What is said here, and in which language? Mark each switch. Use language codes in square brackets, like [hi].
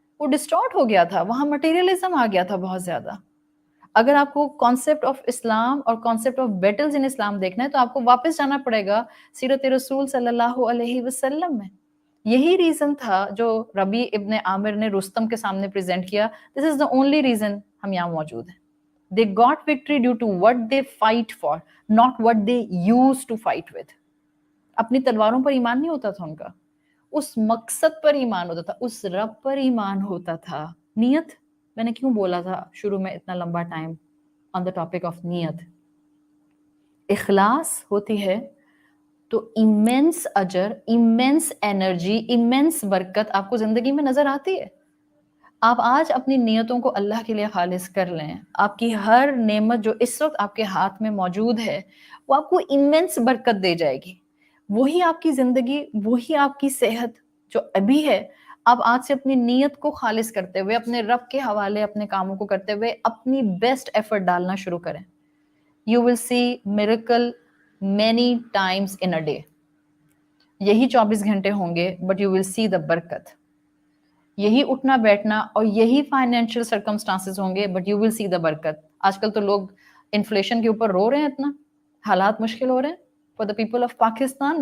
[ur] وہ ڈسٹارٹ ہو گیا تھا، وہاں مٹیریلزم آ گیا تھا بہت زیادہ. اگر آپ کو کانسیپٹ آف اسلام اور کانسیپٹ آف بیٹلز ان اسلام دیکھنا ہے تو آپ کو واپس جانا پڑے گا سیرت رسول صلی اللہ علیہ وسلم میں. یہی ریزن تھا جو ربیع ابن عامر نے رستم کے سامنے پریزنٹ کیا. [en] This is the only reason ہم یہاں موجود ہیں. They got victory due to what they fight for, not what they used to fight with. [ur] اپنی تلواروں پر ایمان نہیں ہوتا تھا ان کا، اس مقصد پر ایمان ہوتا تھا، اس رب پر ایمان ہوتا تھا. نیت میں نے کیوں بولا تھا شروع میں اتنا لمبا time on the topic of نیت. اخلاص ہوتی ہے تو ایمنس اجر، ایمنس انرجی، ایمنس برکت آپ کو زندگی میں نظر آتی ہے. آپ آج اپنی نیتوں کو اللہ کے لیے خالص کر لیں، آپ کی ہر نعمت جو اس وقت آپ کے ہاتھ میں موجود ہے وہ آپ کو ایمنس برکت دے جائے گی. وہی آپ کی زندگی، وہی آپ کی صحت جو ابھی ہے، آپ آج سے اپنی نیت کو خالص کرتے ہوئے، اپنے رب کے حوالے اپنے کاموں کو کرتے ہوئے اپنی بیسٹ ایفرٹ ڈالنا شروع کریں. [en] You will see miracle many times in a day. [ur] یہی 24 گھنٹے ہوں گے but you will see the برکت. یہی اٹھنا بیٹھنا اور یہی فائنینشیل سرکمسٹانسز ہوں گے بٹ یو ول سی دا برکت. آج کل تو لوگ انفلیشن کے اوپر رو رہے ہیں، اتنا حالات مشکل ہو رہے ہیں for the people of Pakistan.